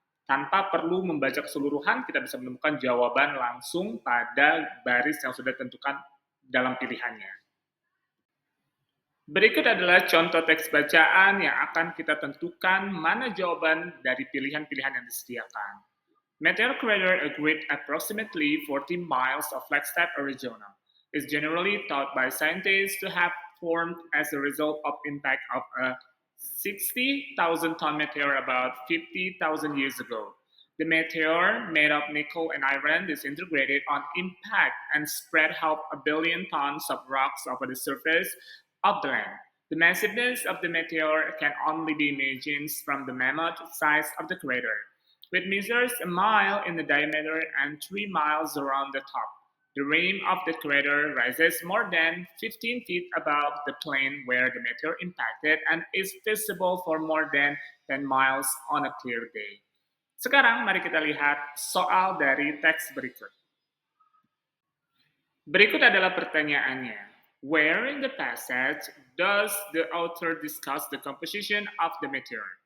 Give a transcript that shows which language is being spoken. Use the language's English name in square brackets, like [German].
[Indonesian] Tanpa perlu membaca keseluruhan, kita bisa menemukan jawaban langsung pada baris yang sudah ditentukan dalam pilihannya. Berikut adalah contoh teks bacaan yang akan kita tentukan mana jawaban dari pilihan-pilihan yang disediakan. [English] Meteor crater agreed approximately 40 miles of Flagstaff, Arizona, is generally thought by scientists to have formed as a result of impact of a 60,000-ton meteor about 50,000 years ago. The meteor, made of nickel and iron, disintegrated on impact and spread half a billion tons of rocks over the surface of the land. The massiveness of the meteor can only be imagined from the mammoth size of the crater, which measures a mile in the diameter and 3 miles around the top. The rim of the crater rises more than 15 feet above the plain where the meteor impacted and is visible for more than 10 miles on a clear day. [Indonesian] Sekarang mari kita lihat soal dari teks berikut. Berikut adalah pertanyaannya. [English] Where in the passage does the author discuss the composition of the meteor?